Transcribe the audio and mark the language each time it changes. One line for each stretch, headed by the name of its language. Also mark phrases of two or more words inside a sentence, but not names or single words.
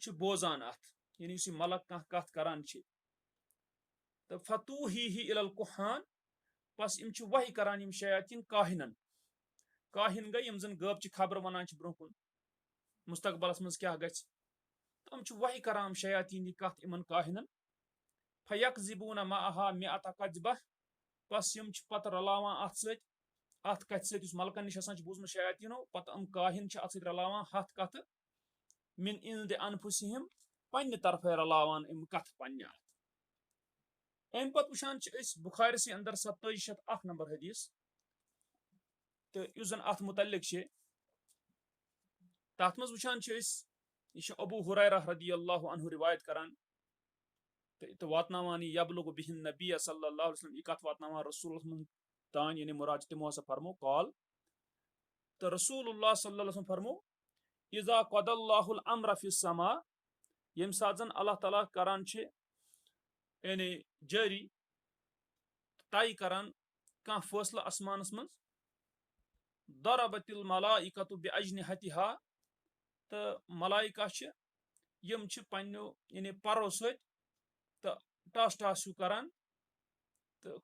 Kashmiri: چھِ بوزان اتھ یعنی یُس یہِ ملک کانٛہہ کتھ کران چھِ تہٕ
Arabic: فتوحیہ الی الکہان
Kashmiri: بس یِم چھِ وحی کران یِم شیاطیٖن کاہنن کاہن گٔے یِم زن غٲبچہِ خبرٕ ونان چھِ برونٛہہ کُن مستقبلس منٛز کیاہ گژھِ تہٕ یِم چھِ وحی کران شیاطیٖن یہِ کتھ یِمن کاہنن
Arabic: فیکذبون معها مئة کذبہ
Kashmiri: بس یِم چھِ پتہٕ رلاوان اتھ سۭتۍ اتھ کتھِ سۭتۍ یُس ملکن نِش آسان چھُ بوٗزمُت شیاطیٖنو پتہٕ یِم کاہن چھِ اتھ سۭتۍ رلاوان 100 کتھٕ
Arabic: من عند انفسہم
Kashmiri: پننہِ طرفے رلاوان یِم کتھٕ پننہِ اتھ امہِ پتہٕ وٕچھان چھِ أسۍ بُخارِسٕے اندر 2701 نمبر حدیث تہٕ یُس زن اتھ متعلق چھِ تتھ منٛز وٕچھان چھِ أسۍ یہِ چھُ ابوٗ ہُریرہ
Arabic: رضی اللہ عنہ
Kashmiri: رِوایت کران تہٕ واتناوان یہِ
Arabic: یبلغ بِہ النبی صلی اللہ علیہ وسلم
Kashmiri: یہِ کتھ واتناوان رسوٗلس منٛز تانۍ یعنی مُراد چھِ تِمو ہسا فرمو قال تہٕ رسول اللہ
Arabic: صلی اللہ علیہ وسلم
Kashmiri: فرمو
Arabic: اذا قضى اللہ الامر فی السما
Kashmiri: ییٚمہِ ساتہٕ زن اللہ تعالیٰ کران چھِ یعنی جٲری طے کران کانٛہہ فٲصلہٕ آسمانس منٛز
Arabic: ضربت الملائکۃ باجنحتہا
Kashmiri: تہٕ ملائکہ چھِ یِم چھِ پننیو یعنی پرو سۭتۍ تہٕ ٹاس ٹاس ہیوٗ کران تہٕ